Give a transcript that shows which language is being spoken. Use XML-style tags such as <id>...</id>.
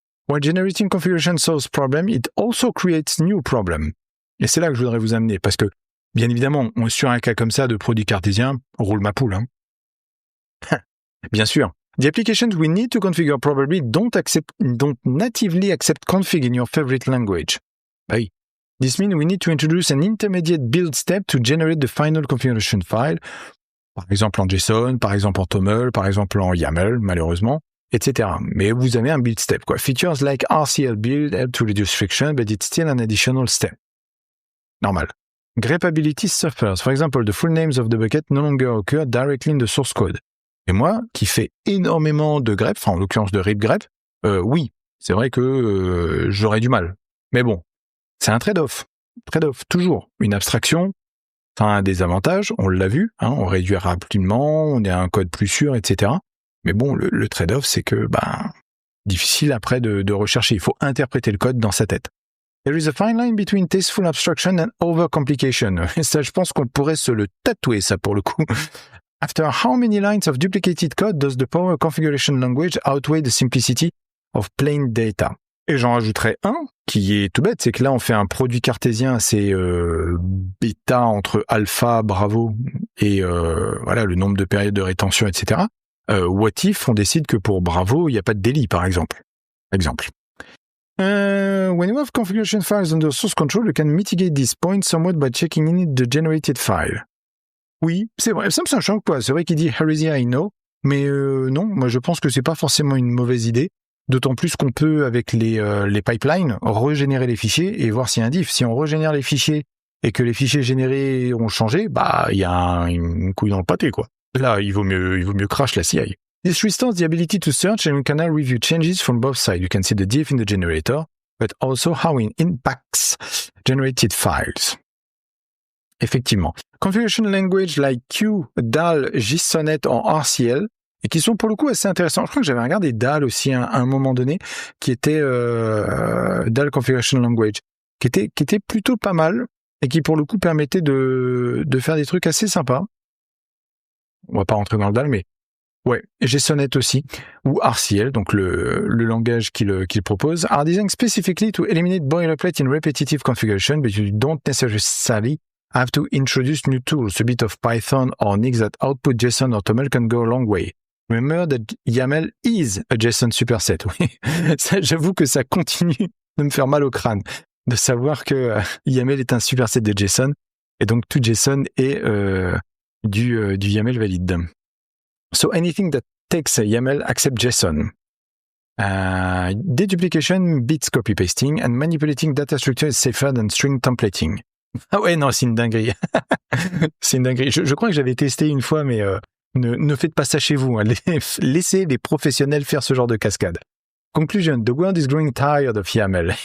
<en>While generating configuration solves problem, it also creates new problem.</en> <fr>Et c'est là que je voudrais vous amener, parce que, bien évidemment, sur un cas comme ça de produit cartésien, on roule ma poule. Bien sûr.</fr> <en>The applications we need to configure probably don't natively accept config in your favorite language. Oui. This means we need to introduce an intermediate build step to generate the final configuration file,</en> <fr>par exemple en JSON, par exemple en TOML, par exemple en YAML, malheureusement, etc. Mais vous avez un build step, quoi.</fr> <en>Features like RCL build help to reduce friction, but it's still an additional step. Normal. Grepability suffers. For example, the full names of the bucket no longer occur directly in the source code.</en> <fr>Et moi, qui fais énormément de grep, en l'occurrence de rip grep, oui, c'est vrai que j'aurais du mal. Mais bon, c'est un trade-off. Trade-off, toujours. Une abstraction, ça a un désavantage, on l'a vu, on réduit rapidement, on a un code plus sûr, etc. Mais bon, le trade-off, c'est que, difficile après de rechercher. Il faut interpréter le code dans sa tête.</fr> <en>There is a fine line between tasteful abstraction and overcomplication.</en> <fr>Ça, je pense qu'on pourrait se le tatouer, ça, pour le coup.</fr> <en>After how many lines of duplicated code does the power configuration language outweigh the simplicity of plain data?</en> <fr>Et j'en rajouterai un qui est tout bête, c'est que là, on fait un produit cartésien assez bêta entre alpha, bravo, et voilà le nombre de périodes de rétention, etc.</fr> <en>What if</en> <fr>on décide que pour bravo, il n'y a pas de délit, par exemple.</fr> <en>When you have configuration files under source control, you can mitigate this point somewhat by checking in the generated file.</en> <fr>Oui, c'est vrai, ça me choque pas. C'est vrai qu'il dit</fr> <en>heresy, I know,</en> <fr>mais non, moi je pense que c'est pas forcément une mauvaise idée. D'autant plus qu'on peut, avec les pipelines, régénérer les fichiers et voir s'il y a un diff. Si on régénère les fichiers et que les fichiers générés ont changé, bah il y a une couille dans le pâté, quoi. Là, il vaut mieux crash la CI.</fr> <en>This restores the ability to search and we can now review changes from both sides. You can see the diff in the generator, but also how it impacts generated files.</en> <fr>Effectivement.</fr> <en>Configuration language like Q, DAL, JSONet</en> <fr>en RCL, et qui sont pour le coup assez intéressants. Je crois que j'avais regardé DAL aussi à un moment donné, qui était DAL Configuration Language, qui était plutôt pas mal, et qui pour le coup permettait de faire des trucs assez sympas. On va pas rentrer dans le DAL, mais ouais, JSONet aussi, ou RCL, donc le langage qu'il propose,</fr> <en>are designed specifically to eliminate boilerplate in repetitive configuration, but you don't necessarily have to introduce new tools. A bit of Python or Nix that output JSON or TOML can go a long way. Remember that YAML is a JSON superset.</en> <fr>Oui, ça, j'avoue que ça continue de me faire mal au crâne de savoir que YAML est un superset de JSON et donc tout JSON est du YAML valide.</fr> <en>So anything that takes a YAML accept JSON. Deduplication beats copy pasting and manipulating data structure is safer than string templating.</en> <fr>Ah ouais, non, c'est une dinguerie. C'est une dinguerie. Je crois que j'avais testé une fois, mais ne faites pas ça chez vous. Hein. Laissez les professionnels faire ce genre de cascade.</fr> <en>Conclusion, the world is growing tired of YAML.</en>